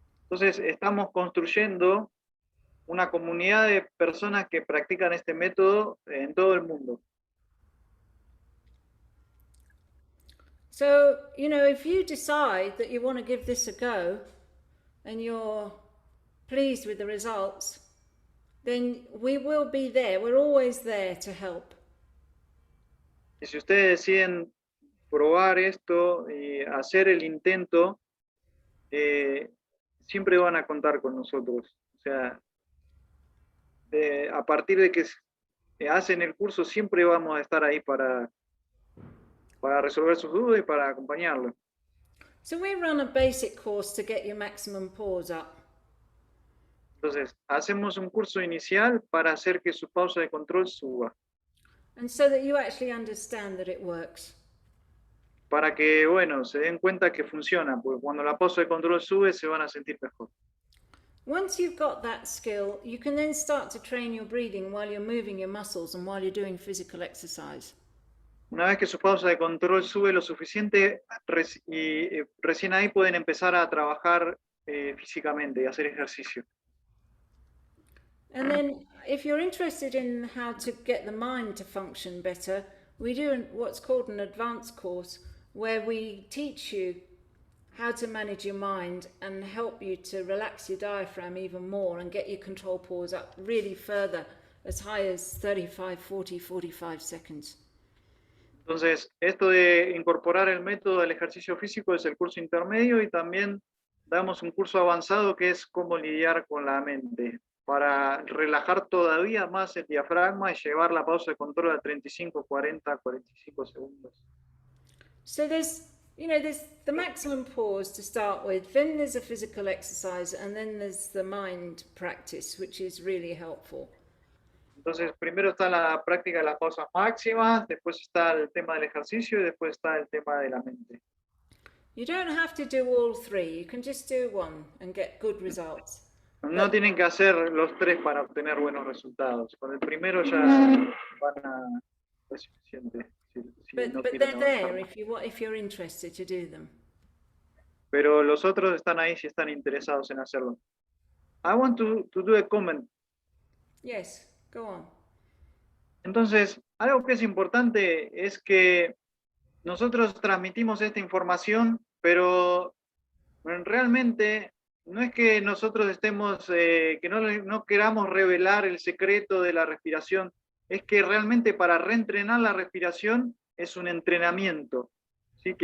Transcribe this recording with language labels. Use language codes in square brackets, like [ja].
[es] Entonces estamos construyendo una comunidad de personas que practican este método en todo el mundo. [en] So, you know, if you decide that you want to give this a go and you're pleased with the results, then we will be there. We're always there to help. [es] Y si ustedes deciden probar esto y hacer el intento, siempre van a contar con nosotros. O sea, a partir de que hacen el curso, siempre vamos a estar ahí para resolver sus dudas y para acompañarlos. [en] So we run a basic course to get your maximum pause up. [es] Entonces, hacemos un curso inicial para hacer que su pausa de control suba. [en] And so that you actually understand that it works. [es] Para que, bueno, se den cuenta que funciona, porque cuando la pausa de control sube, se van a sentir mejor. [en] Once you've got that skill, you can then start to train your breathing while you're moving your muscles and while you're doing physical exercise. [es] Una vez que su pausa de control sube lo suficiente, recién ahí pueden empezar a trabajar físicamente y hacer ejercicio. [en] And then if you're interested in how to get the mind to function better, we do what's called an advanced course where we teach you how to manage your mind and help you to relax your diaphragm even more and get your control pause up really further, as high as 35, 40, 45 seconds. [es] Entonces, esto de incorporar el método del ejercicio físico es el curso intermedio y también damos un curso avanzado que es cómo lidiar con la mente, para relajar todavía más el diafragma y llevar la pausa de control a 35, 40, 45 segundos. [en] So there's the maximum pause to start with, then there's a physical exercise, and then there's the mind practice, which is really helpful. [es] Entonces, primero está la práctica de las pausas máximas, después está el tema del ejercicio y después está el tema de la mente. [en] You don't have to do all three, you can just do one and get good results. [es] No tienen que hacer los tres para obtener buenos resultados. Con el primero ya van a ser suficiente. [en] But they're there if you're interested to do them. [es] Pero los otros están ahí si están interesados en hacerlo. [en] I want to do a comment. Yes, go on. [es] Entonces, algo que es importante es que nosotros transmitimos esta información, pero realmente no es que nosotros estemos, que no queramos revelar el secreto de la respiración, es que realmente para reentrenar la respiración es un entrenamiento, ¿sí?